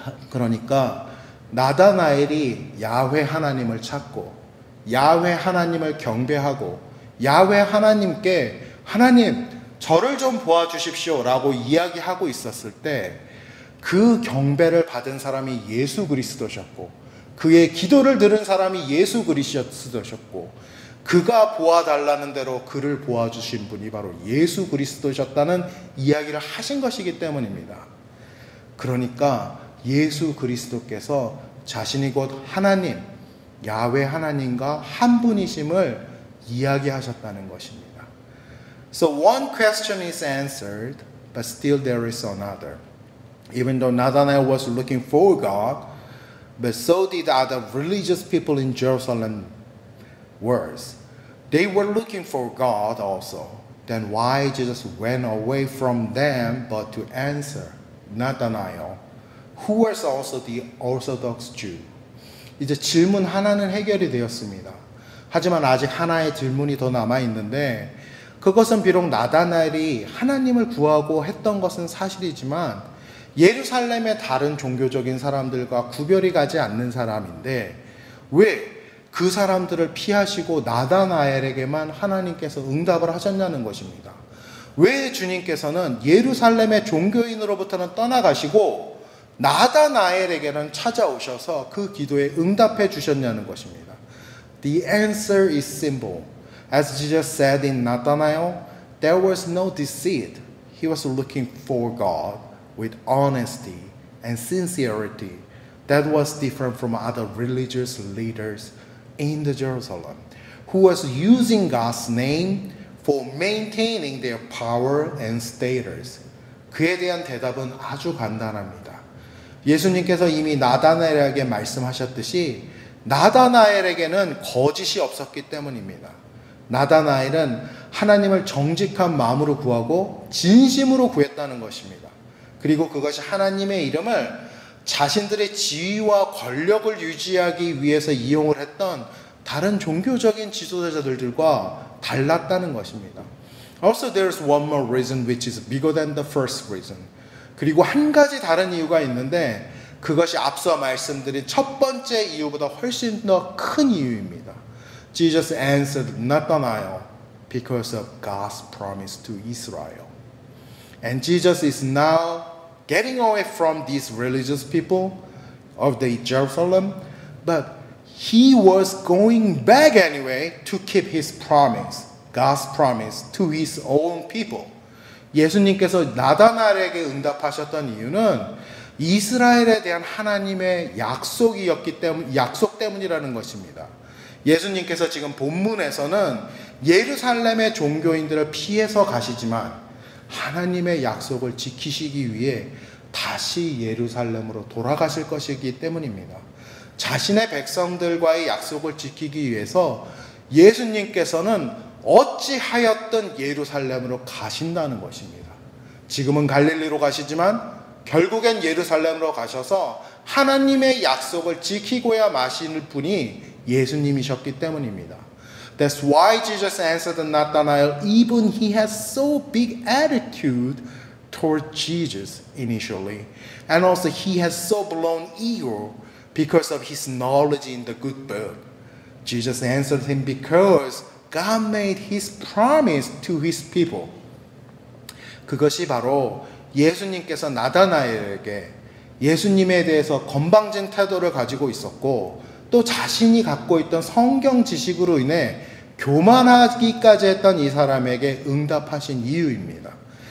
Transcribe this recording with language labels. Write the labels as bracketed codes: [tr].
[ko] 그러니까 나다나엘이 야훼 하나님을 찾고 야훼 하나님을 경배하고 야훼 하나님께 하나님 저를 좀 보아주십시오 라고 이야기하고 있었을 때 그 경배를 받은 사람이 예수 그리스도셨고 그의 기도를 들은 사람이 예수 그리스도셨고 그가 보아달라는 대로 그를 보아주신 분이 바로 예수 그리스도셨다는 이야기를 하신 것이기 때문입니다. 그러니까 예수 그리스도께서 자신이 곧 하나님, 야훼 하나님과 한 분이심을 이야기하셨다는 것입니다. [en] So one question is answered, but still there is another. Even though Nathanael was looking for God, but so did other religious people in Jerusalem was. They were looking for God also. Then why Jesus went away from them but to answer Nathanael, who was also the Orthodox Jew? [ko] 이제 질문 하나는 해결이 되었습니다. 하지만 아직 하나의 질문이 더 남아있는데 그것은 비록 나다나엘이 하나님을 구하고 했던 것은 사실이지만 예루살렘의 다른 종교적인 사람들과 구별이 가지 않는 사람인데 왜 그 사람들을 피하시고 나다나엘에게만 하나님께서 응답을 하셨냐는 것입니다. 왜 주님께서는 예루살렘의 종교인으로부터는 떠나가시고 나다나엘에게는 찾아오셔서 그 기도에 응답해 주셨냐는 것입니다. [en] The answer is simple. As Jesus said in Nathanael, there was no deceit. He was looking for God with honesty and sincerity that was different from other religious leaders in the Jerusalem, who was using God's name for maintaining their power and status. [ko] 그에 대한 대답은 아주 간단합니다. 예수님께서 이미 나다나엘에게 말씀하셨듯이 나다나엘에게는 거짓이 없었기 때문입니다. 나다나엘은 하나님을 정직한 마음으로 구하고 진심으로 구했다는 것입니다. 그리고 그것이 하나님의 이름을 자신들의 지위와 권력을 유지하기 위해서 이용을 했던 다른 종교적인 지도자들과 달랐다는 것입니다. [en] Also, there's one more reason which is bigger than the first reason. [ko] 그리고 한 가지 다른 이유가 있는데 그것이 앞서 말씀드린 첫 번째 이유보다 훨씬 더 큰 이유입니다. [en] Jesus answered Nathanael because of God's promise to Israel. And Jesus is now getting away from these religious people of the Jerusalem, but he was going back anyway to keep his promise, God's promise to his own people. [ko] 예수님께서 나다나엘에게 응답하셨던 이유는 이스라엘에 대한 하나님의 약속 때문이라는 것입니다. 예수님께서 지금 본문에서는 예루살렘의 종교인들을 피해서 가시지만 하나님의 약속을 지키시기 위해 다시 예루살렘으로 돌아가실 것이기 때문입니다. 자신의 백성들과의 약속을 지키기 위해서 예수님께서는 어찌하였든 예루살렘으로 가신다는 것입니다. 지금은 갈릴리로 가시지만 결국엔 예루살렘으로 가셔서 하나님의 약속을 지키고야 마실 분이 예수님이셨기 때문입니다. [en] That's why Jesus answered Nathanael even he has so big attitude toward Jesus initially. And also he has so blown eager because of his knowledge in the good book. Jesus answered him because God made his promise to his people. [ko] 그것이 바로 예수님께서 나다나엘에게 예수님에 대해서 건방진 태도를 가지고 있었고 또 자신이 갖고 있던 성경 지식으로 인해 교만하기까지 했던 이 사람에게 응답하신 이유입니다.